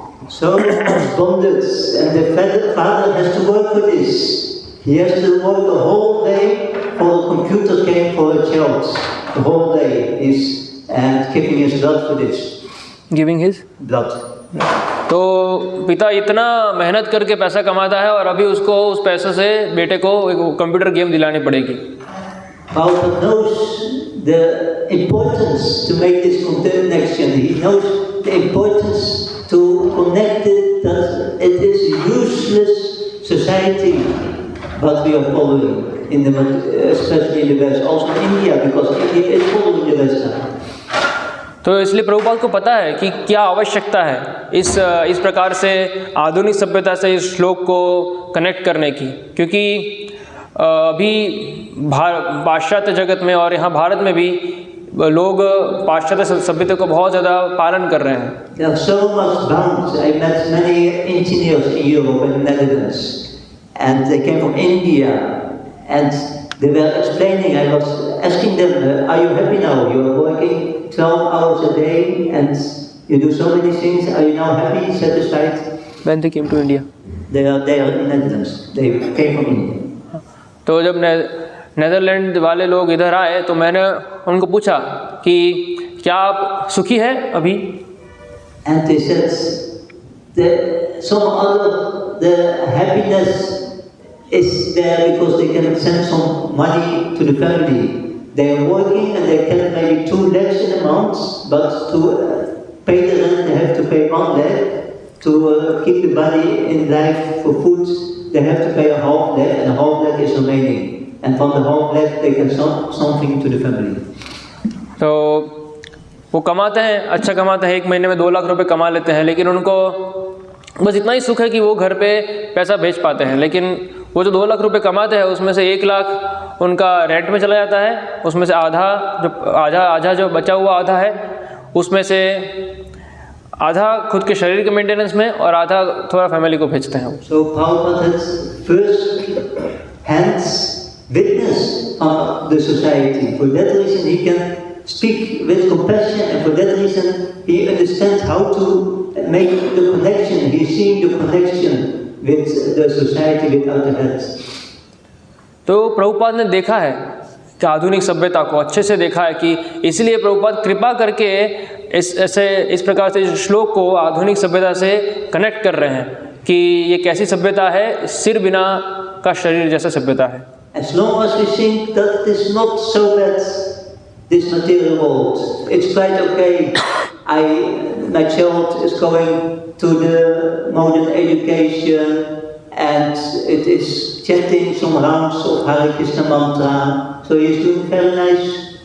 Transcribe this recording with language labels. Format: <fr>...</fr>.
<en>So bondage, and the father has to work for this. He has to work the whole day for a computer game for a child. The whole day is giving his blood for this. Giving his blood.</en> <hi>तो पिता इतना मेहनत करके पैसा कमाता है और अभी उसको उस पैसे से बेटे को एक कंप्यूटर गेम दिलानी पड़ेगी.</hi> <en>Father knows the importance to make this connection. He knows the importance to connect it, that it is a useless society what we are following, especially in the West, also in India, because India is following the West now.</en> <hi>तो इसलिए प्रभुपाद को पता है कि क्या आवश्यकता है इस प्रकार से आधुनिक सभ्यता से इस श्लोक को कनेक्ट करने की, क्योंकि अभी पाश्चात्य जगत में और यहाँ भारत में भी लोग पाश्चात्य सभ्यता को बहुत ज़्यादा पालन कर रहे हैं.</hi> <en>There are so much bound. I met many engineers in Europe and the Netherlands, and they came from India, and they were explaining. I was asking them, "Are you happy now? You are working 12 hours a day, and you do so many things. Are you now happy, satisfied?" When they came to India, they are in the Netherlands. They came from India.</en> <hi>तो जब Netherland वाले लोग इधर आए तो मैंने उनको पूछा कि क्या आप सुखी हैं अभी.</hi> <en>And they said the happiness is there because they can send some money to the family. They are working and they can maybe 2 lakhs in a month, but to pay the rent they have to pay 1 lakh. To keep the body in life for food, they have to pay a half lakh, and a half lakh is remaining. And from the half lakh, they can send something to the family.</en> <hi>तो वो कमाते हैं, अच्छा कमाते हैं, 1 महीने में 2 लाख रुपए कमा लेते हैं, लेकिन उनको बस इतना ही सुख है कि वो घर पे पैसा भेज पाते हैं. लेकिन वो जो 2 लाख रुपए कमाते हैं उसमें से 1 लाख उनका रेंट में चला जाता है, उसमें से आधा जो बचा हुआ आधा है उसमें से आधा खुद के शरीर के मेंटेनेंस में और आधा थोड़ा फैमिली को भेजते हैं.</hi> <en>So Prabhupada has first hands witness of the society. For that reason he can speak with compassion, and for that reason he understands how to make the connection. He is seeing the connection with the society without the heads.</en> <hi>तो प्रभुपाद ने देखा है कि आधुनिक सभ्यता को अच्छे से देखा है कि इसलिए प्रभुपाद कृपा करके इस प्रकार से श्लोक को आधुनिक सभ्यता से कनेक्ट कर रहे हैं कि ये कैसी सभ्यता है, सिर बिना का शरीर जैसा सभ्यता है.</hi> <en>As long as we think that it is not so bad, this material world, it's quite okay. My child is going to the modern education and it is chanting some rounds of Hare Krishna mantra, so he's doing very nice.</en>